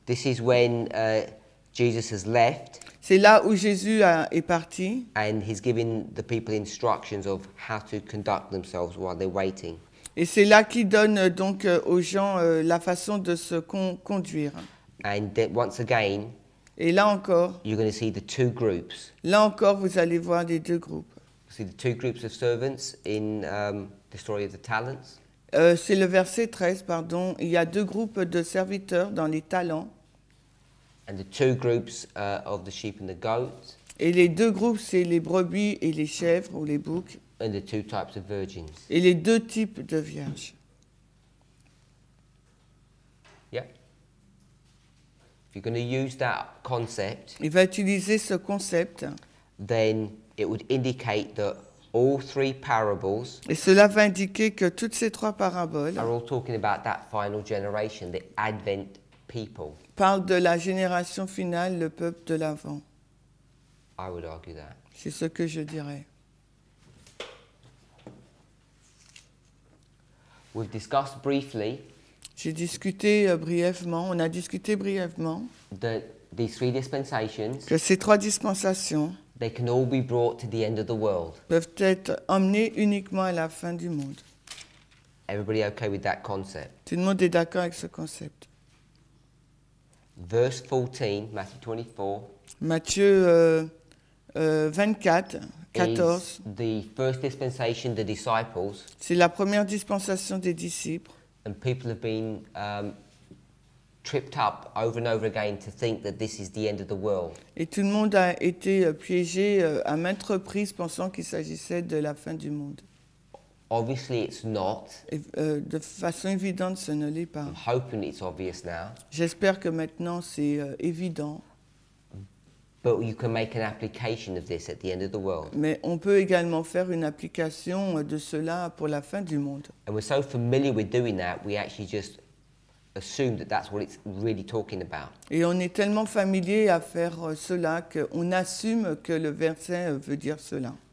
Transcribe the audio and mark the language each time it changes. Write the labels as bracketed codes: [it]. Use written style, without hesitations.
[en] this is when Jesus has left [fr] C'est là où Jésus est parti [en] and he's giving the people instructions of how to conduct themselves while they're waiting. [fr] et c'est là qu'il donne donc aux gens la façon de se conduire. [en] And then once again, [fr] Et là encore, [en] you're going to see the two groups. [fr] vous allez voir les deux groupes. [en] See the two groups of servants in the story of the talents. [fr] C'est le verset 13, pardon. Il y a deux groupes de serviteurs dans les talents. [en] And the two groups of the sheep and the goats. [fr] Et les deux groupes, c'est les brebis et les chèvres ou les boucs. [en] And the two types of virgins. [fr] Et les deux types de vierges. [en] Yeah. If you're going to use that concept, [fr] Il va utiliser ce concept. [en] then it would indicate that all three parables [fr] Et cela va indiquer que toutes ces trois paraboles [en] are all talking about that final generation, the Advent people. [fr] parlent de la génération finale, le peuple de l'Avent. [en] I would argue that. [fr] C'est ce que je dirais. [en] We've discussed briefly [fr] J'ai discuté brièvement, on a discuté brièvement [en] that these three dispensations, [fr] que ces trois dispensations [en] they can all be brought to the end of the world. [fr] peuvent être emmenées uniquement à la fin du monde. [en] Everybody okay with that concept? [fr] Tout le monde est d'accord avec ce concept. [en] Verse 14, Matthew 24, [fr] Matthieu 24, 14, [en] is the first dispensation, the disciples, [fr] c'est la première dispensation des disciples. [en] and people have been tripped up over and over again to think that this is the end of the world. [fr] Et tout le monde a été piégé à maintes reprises pensant qu'il s'agissait de la fin du monde. [en] Obviously it's not. [fr] Et, de façon évidente, ce ne l'est pas. [en] I'm hoping it's obvious now. [fr] J'espère que maintenant c'est évident. [en] But you can make an application of this at the end of the world. [fr] Mais on peut également faire une application de cela pour la fin du monde. [en] And we're so familiar with doing that, we actually just assume that that's what it's really talking about. [fr] Et on est tellement familier à faire cela qu'on assume que le verset veut dire cela.